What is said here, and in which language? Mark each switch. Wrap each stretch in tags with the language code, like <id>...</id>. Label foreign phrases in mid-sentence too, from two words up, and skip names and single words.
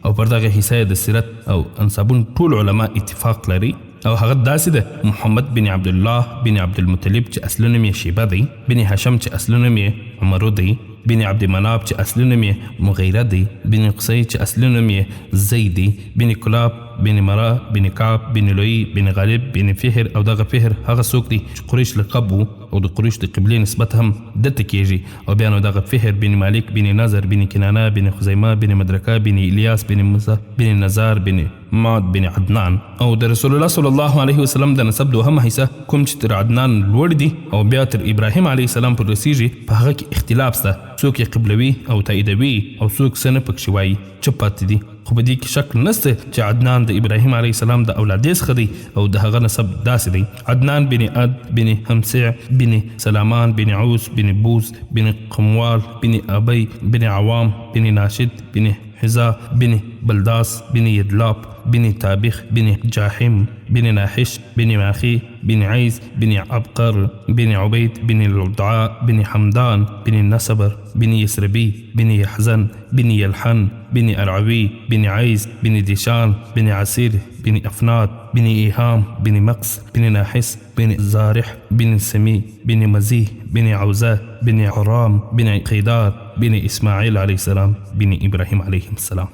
<ps>او پر دغه حصه د سیرت او انسابون ټول علما اتفاق لري او هغه داسې ده محمد بن عبدالله بن عبدالمطلب چې اصل نوم یې شیبه دی، بن هشم چې اصل نوم یې عمرو دی، بن عبد مناف چې اصل نوم یې مغیره دی، بن قصی چې اصل نوم یې زید دی، بن کلاب بن مرا بن کعب بن لوی بن غالب بن فهر او دغه فهر هغه څوک دی چې قریش لقب وو او د قریش د قبلې نسبت هم دته کېږي. او بیا نو دغه فهر بن مالک بن نظر بن کنانه بن خزیمه بن مدرکه بن الیاس بن موسی بن نزار بن ماد بن عدنان. او د</ps> <ar>رسول الله صلی الله علیه وسلم</ar> <ps>د نسب دوهمه حصه کوم چې تر عدنان لوړ دي او بیا تر ابراهیم</ps> <ar>علیه السلام</ar> <ps>پر رسیږي، په هغه کې اختلاف شته، څوک یې قبلوي او تاییدوي او څوک څه نه پکښې وایي، چپ پاتې دي. خو په دې کې شک نسته چې عدنان د ابراهیم</ps> <ar>علیه السلام</ar> <ps>د اولادې څخه دی او د هغه نسب داسې دی: عدنان بن عد بن همسع بن سلامان بن عوس بن بوز بن قموال بن ابي بن عوام بن ناشد بن حزا بن بلداس بن يدلاب بن تابخ بن جاحم بن ناحش بن ماخي بن عيز بن عبقر بن عبيد بن العدعاء بن حمدان بن النسبر بن يسربي بن يحزن بن يلحن بن أرعوي بن عيز بن ديشان بن عسير بن أفناد بن إيهام بن مقس بن ناحس بن زارح بن سمي بن مزيه بن عوزاه بن عرام بن قيدار بن اسماعیل</ps> <ar>علیه السلام</ar> <ps>بن ابراهیم</ps> <ar>علیه السلام.</ar>